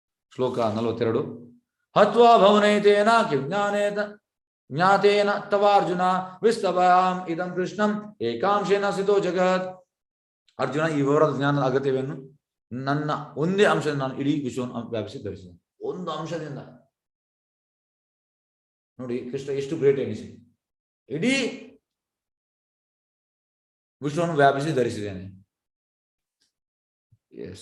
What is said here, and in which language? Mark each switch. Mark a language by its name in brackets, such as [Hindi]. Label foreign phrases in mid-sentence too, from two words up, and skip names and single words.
[Sanskrit] ಶ್ಲೋಕ 42. ಹತ್ವಾ ಭವನೈತೇನ ಜ್ಞಾತೇನ ತವಾರ್ಜುನ ವಿಸ್ತವಾಂ ಇದಂ ಕೃಷ್ಣಂ ಏಕಾಂಶೇನ ಸ್ಥಿತೋ ಜಗತ್. [Kannada] ಅರ್ಜುನ, ಈ ವಿವರದ ಜ್ಞಾನದ ಅಗತ್ಯವೇನು? ನನ್ನ ಒಂದೇ ಅಂಶದಿಂದ ನಾನು ಇಡೀ ವಿಶ್ವವನ್ನು ವ್ಯಾಪಿಸಿ ಧರಿಸಿದೆ. ಒಂದು ಅಂಶದಿಂದ ನೋಡಿ ಕೃಷ್ಣ ಎಷ್ಟು ಗ್ರೇಟ್ ಎನಿಸಿ, ಇಡೀ ವಿಶ್ವವನ್ನು ವ್ಯಾಪಿಸಿ ಧರಿಸಿದ್ದೇನೆ. ಎಸ್.